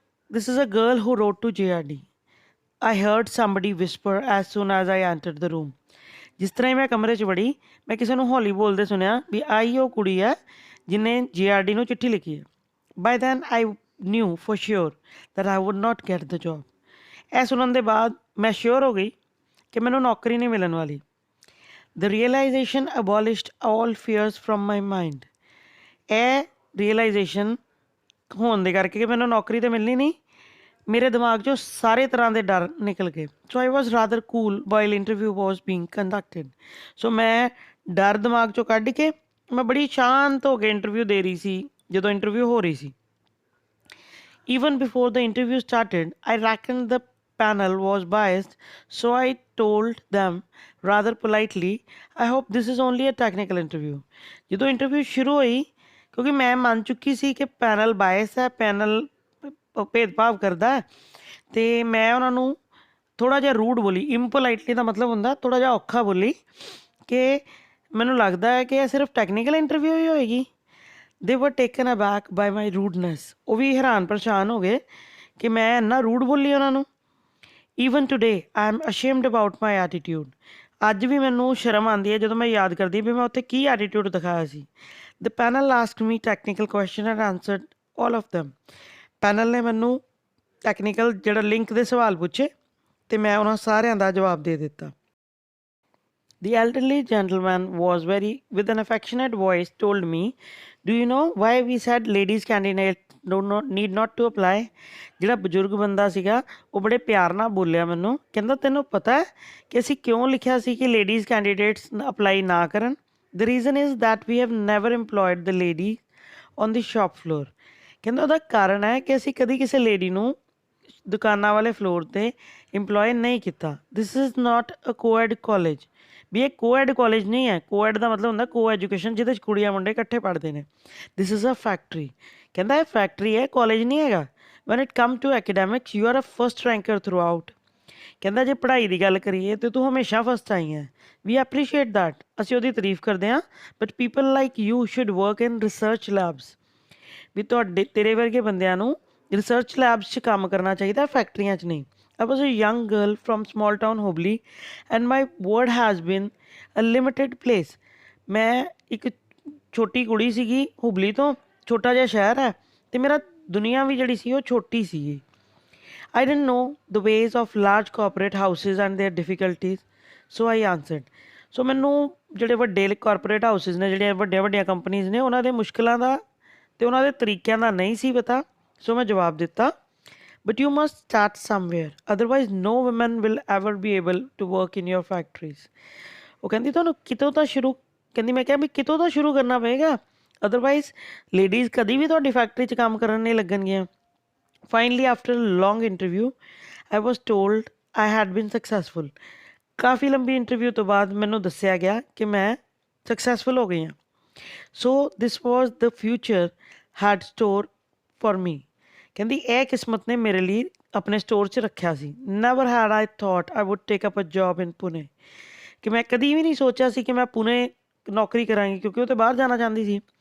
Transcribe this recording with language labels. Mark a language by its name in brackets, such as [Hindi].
[English] This is a girl who wrote to JRD. I heard somebody whisper as soon as I entered the room. [Punjabi] ਜਿਸ ਤਰ੍ਹਾਂ ਹੀ ਮੈਂ ਕਮਰੇ 'ਚ ਵੜੀ, ਮੈਂ ਕਿਸੇ ਨੂੰ ਹੌਲੀ ਬੋਲਦੇ ਸੁਣਿਆ ਵੀ ਆਈ ਉਹ ਕੁੜੀ ਹੈ ਜਿਹਨੇ JRD ਨੂੰ ਚਿੱਠੀ ਲਿਖੀ ਹੈ। [English] By then I knew for sure that I would not get the job. [Punjabi] ਇਹ ਸੁਣਨ ਦੇ ਬਾਅਦ ਮੈਂ ਸ਼ੋਰ ਹੋ ਗਈ ਕਿ ਮੈਨੂੰ ਨੌਕਰੀ ਨਹੀਂ ਮਿਲਣ ਵਾਲੀ। [English] The realization abolished all fears from my mind. [Punjabi] ਇਹ ਰੀਅਲਾਈਜੇਸ਼ਨ ਹੋਣ ਦੇ ਕਰਕੇ ਕਿ ਮੈਨੂੰ ਨੌਕਰੀ ਤਾਂ ਮਿਲਣੀ ਨਹੀਂ, ਮੇਰੇ ਦਿਮਾਗ 'ਚੋਂ ਸਾਰੇ ਤਰ੍ਹਾਂ ਦੇ ਡਰ ਨਿਕਲ ਗਏ। [English] So I was rather cool while interview was being conducted. [Punjabi] ਸੋ ਮੈਂ ਡਰ ਦਿਮਾਗ 'ਚੋਂ ਕੱਢ ਕੇ ਮੈਂ ਬੜੀ ਸ਼ਾਂਤ ਹੋ ਕੇ ਇੰਟਰਵਿਊ ਦੇ ਰਹੀ ਸੀ ਜਦੋਂ ਇੰਟਰਵਿਊ ਹੋ ਰਹੀ ਸੀ। [English] Even before the interview started, I reckoned the panel was biased, so I told them rather politely, I hope this is only a technical interview. [Punjabi] ਜਦੋਂ ਇੰਟਰਵਿਊ ਸ਼ੁਰੂ ਹੋਈ, ਕਿਉਂਕਿ ਮੈਂ ਮੰਨ ਚੁੱਕੀ ਸੀ ਕਿ ਪੈਨਲ ਬਾਇਸ ਹੈ, ਪੈਨਲ ਭੇਦਭਾਵ ਕਰਦਾ ਹੈ, ਅਤੇ ਮੈਂ ਉਹਨਾਂ ਨੂੰ ਥੋੜ੍ਹਾ ਜਿਹਾ ਰੂਡ ਬੋਲੀ। ਇੰਪੋਲਾਈਟਲੀ ਦਾ ਮਤਲਬ ਹੁੰਦਾ ਥੋੜ੍ਹਾ ਜਿਹਾ ਔਖਾ ਬੋਲੀ ਕਿ ਮੈਨੂੰ ਲੱਗਦਾ ਹੈ ਕਿ ਇਹ ਸਿਰਫ ਟੈਕਨੀਕਲ ਇੰਟਰਵਿਊ ਹੀ ਹੋਏਗੀ। [English] They were taken aback by my rudeness. [Punjabi] ਉਹ ਵੀ ਹੈਰਾਨ ਪਰੇਸ਼ਾਨ ਹੋ ਗਏ ਕਿ ਮੈਂ ਇੰਨਾ ਰੂਡ ਬੋਲੀ ਉਹਨਾਂ ਨੂੰ। [English] Even today I am ashamed about my attitude. [Punjabi] ਅੱਜ ਵੀ ਮੈਨੂੰ ਸ਼ਰਮ ਆਉਂਦੀ ਹੈ ਜਦੋਂ ਮੈਂ ਯਾਦ ਕਰਦੀ ਵੀ ਮੈਂ ਉੱਥੇ ਕੀ ਐਟੀਟਿਊਡ ਦਿਖਾਇਆ ਸੀ। [English] The panel asked me technical question and answered all of them. [Punjabi] Panel ਨੇ ਮੈਨੂੰ ਟੈਕਨੀਕਲ ਜਿਹੜਾ ਲਿੰਕ ਦੇ ਸਵਾਲ ਪੁੱਛੇ ਅਤੇ ਮੈਂ ਉਹਨਾਂ ਸਾਰਿਆਂ ਦਾ ਜਵਾਬ ਦੇ ਦਿੱਤਾ। [English] The elderly gentleman was with an affectionate voice told me, do you know why we said ladies candidates need not to apply? [Punjabi] ਜਿਹੜਾ ਬਜ਼ੁਰਗ ਬੰਦਾ ਸੀਗਾ ਉਹ ਬੜੇ ਪਿਆਰ ਨਾਲ ਬੋਲਿਆ ਮੈਨੂੰ, ਕਹਿੰਦਾ ਤੈਨੂੰ ਪਤਾ ਹੈ ਕਿ ਅਸੀਂ ਕਿਉਂ ਲਿਖਿਆ ਸੀ ਕਿ ਲੇਡੀਜ਼ ਕੈਂਡੀਡੇਟਸ ਅਪਲਾਈ ਨਾ ਕਰਨ? [English] The reason is that we have never employed the lady on the shop floor. [Punjabi] ਕਹਿੰਦਾ ਉਹਦਾ ਕਾਰਨ ਹੈ ਕਿ ਅਸੀਂ ਕਦੀ ਕਿਸੇ ਲੇਡੀ ਨੂੰ ਦੁਕਾਨਾਂ ਵਾਲੇ ਫਲੋਰ 'ਤੇ ਇੰਪਲੋਏ ਨਹੀਂ ਕੀਤਾ। [English] This is not a coed college. [Punjabi] ਵੀ ਇਹ ਕੋਐਡ ਕਾਲਜ ਨਹੀਂ ਹੈ। ਕੋਐਡ ਦਾ ਮਤਲਬ ਹੁੰਦਾ ਕੋ ਐਜੂਕੇਸ਼ਨ, ਜਿਹਦੇ 'ਚ ਕੁੜੀਆਂ ਮੁੰਡੇ ਇਕੱਠੇ ਪੜ੍ਹਦੇ ਨੇ। [English] This is a factory. [Punjabi] ਕਹਿੰਦਾ ਇਹ ਫੈਕਟਰੀ ਹੈ, ਕਾਲਜ ਨਹੀਂ ਹੈਗਾ। [English] When it come to academics you are a first ranker throughout. [Punjabi] ਕਹਿੰਦਾ ਜੇ ਪੜ੍ਹਾਈ ਦੀ ਗੱਲ ਕਰੀਏ ਤਾਂ ਤੂੰ ਹਮੇਸ਼ਾ ਫਸਟ ਆਈ ਹੈ। [English] We appreciate that. [Punjabi] ਅਸੀਂ ਉਹਦੀ ਤਾਰੀਫ ਕਰਦੇ ਹਾਂ, [English] But people like you should work in research labs. [Punjabi] ਵੀ ਤੇਰੇ ਵਰਗੇ ਬੰਦਿਆਂ ਨੂੰ ਰਿਸਰਚ ਲੈਬਸ 'ਚ ਕੰਮ ਕਰਨਾ ਚਾਹੀਦਾ, ਫੈਕਟਰੀਆਂ 'ਚ ਨਹੀਂ। [English] I was a young girl from small town Hubli and my world has been a limited place. [Punjabi] ਮੈਂ ਇੱਕ ਛੋਟੀ ਕੁੜੀ ਸੀਗੀ ਹੁਬਲੀ ਤੋਂ, ਛੋਟਾ ਜਿਹਾ ਸ਼ਹਿਰ ਹੈ, ਅਤੇ ਮੇਰਾ ਦੁਨੀਆ ਵੀ ਜਿਹੜੀ ਸੀ ਉਹ ਛੋਟੀ ਸੀਗੀ। [English] I didn't know the ways of large corporate houses and their difficulties, so I answered. [Punjabi] ਸੋ ਮੈਨੂੰ ਜਿਹੜੇ ਵੱਡੇ ਕਾਰਪੋਰੇਟ ਹਾਊਸਿਸ ਨੇ, ਜਿਹੜੀਆਂ ਵੱਡੀਆਂ ਕੰਪਨੀਜ਼ ਨੇ, ਉਹਨਾਂ ਦੇ ਮੁਸ਼ਕਿਲਾਂ ਦਾ ਅਤੇ ਉਹਨਾਂ ਦੇ ਤਰੀਕਿਆਂ ਦਾ ਨਹੀਂ ਸੀ ਪਤਾ, ਸੋ ਮੈਂ ਜਵਾਬ ਦਿੱਤਾ। [English] But you must start somewhere, otherwise no woman will ever be able to work in your factories. [Punjabi] ਉਹ ਕਹਿੰਦੀ ਤੁਹਾਨੂੰ ਕਿਤੋਂ ਤਾਂ ਸ਼ੁਰੂ, ਕਹਿੰਦੀ ਮੈਂ ਕਿਹਾ ਵੀ ਕਿਤੋਂ ਤਾਂ ਸ਼ੁਰੂ ਕਰਨਾ ਪਏਗਾ, ਅਦਰਵਾਈਜ਼ ਲੇਡੀਜ਼ ਕਦੀ ਵੀ ਤੁਹਾਡੀ ਫੈਕਟਰੀ 'ਚ ਕੰਮ ਕਰਨ ਨਹੀਂ ਲੱਗਣਗੀਆਂ। [English] Finally, after a long interview, I was told I had been successful. [Punjabi] ਕਾਫੀ ਲੰਬੀ ਇੰਟਰਵਿਊ ਤੋਂ ਬਾਅਦ ਮੈਨੂੰ ਦੱਸਿਆ ਗਿਆ ਕਿ ਮੈਂ ਸਕਸੈਸਫੁਲ ਹੋ ਗਈ ਹਾਂ। [English] So this was the future had stored for me. [Punjabi] ਕਹਿੰਦੀ ਇਹ ਕਿਸਮਤ ਨੇ ਮੇਰੇ ਲਈ ਆਪਣੇ ਸਟੋਰ 'ਚ ਰੱਖਿਆ ਸੀ। [English] Never had I thought I would take up a job in Pune. [Punjabi] ਕਿ ਮੈਂ ਕਦੀ ਵੀ ਨਹੀਂ ਸੋਚਿਆ ਸੀ ਕਿ ਮੈਂ ਪੁਣੇ ਨੌਕਰੀ ਕਰਾਂਗੀ, ਕਿਉਂਕਿ ਉਹ ਤਾਂ ਬਾਹਰ ਜਾਣਾ ਚਾਹੁੰਦੀ ਸੀ।